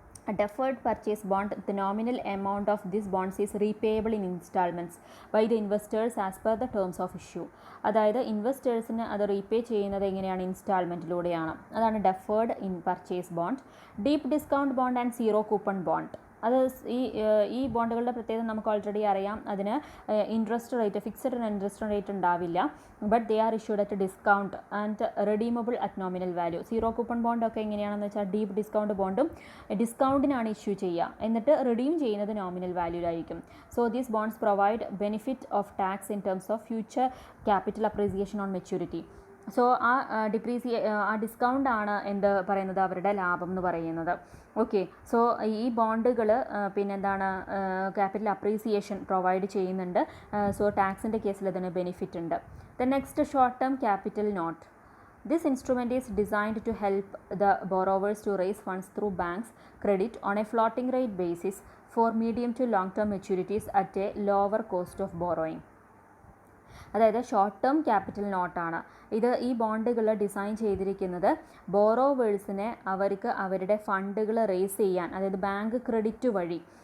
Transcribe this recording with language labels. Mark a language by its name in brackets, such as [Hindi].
[English] A deferred purchase bond, the nominal amount of this bonds is repayable in installments by the investors as per the terms of issue. [Malayalam] അതായത് ഇൻവെസ്റ്റേഴ്സിന് അത് repay ചെയ്യുന്നത് എങ്ങനെയാണ്? ഇൻസ്റ്റാൾമെൻറ്റിലൂടെയാണ്. അതാണ് deferred in purchase bond. Deep discount bond and zero coupon bond. അത് ഈ ബോണ്ടുകളുടെ പ്രത്യേകത നമുക്ക് already അറിയാം. അതിന് ഫിക്സഡ് ഇൻട്രസ്റ്റ് റേറ്റ് ഉണ്ടാവില്ല. [English] But they are issued at discount and redeemable at nominal value. [Malayalam] Zero coupon ബോണ്ടൊക്കെ എങ്ങനെയാണെന്ന് വെച്ചാൽ ഡീപ്പ് ഡിസ്കൗണ്ട് ബോണ്ടും ഡിസ്കൗണ്ടിനാണ് ഇഷ്യൂ ചെയ്യുക, എന്നിട്ട് റിഡീം ചെയ്യുന്നത് nominal വാല്യൂലായിരിക്കും. [English] So these bonds provide benefit of tax in terms of future capital appreciation on maturity. [Malayalam] So ആ discount ആണ് എന്ത് പറയുന്നത്? അവരുടെ ലാഭം എന്ന് പറയുന്നത്. ഓക്കെ, സോ ഈ ബോണ്ടുകൾ പിന്നെന്താണ് ക്യാപിറ്റൽ അപ്രീസിയേഷൻ പ്രൊവൈഡ് ചെയ്യുന്നുണ്ട്. സോ ടാക്സിൻ്റെ കേസിൽ അതിന് ബെനിഫിറ്റ് ഉണ്ട്. The next short term capital not. [English] This instrument is designed to help the borrowers to raise funds through banks credit on a floating rate basis for medium to long term maturities at a lower cost of borrowing. [Malayalam] അതായത് short term capital നോട്ടാണ് ഇത്. ഈ ബോണ്ടുകൾ design ചെയ്തിരിക്കുന്നത് ബോറോവേഴ്സിനെ അവർക്ക് അവരുടെ ഫണ്ടുകൾ raise ചെയ്യാൻ, അതായത് ബാങ്ക് ക്രെഡിറ്റ് വഴി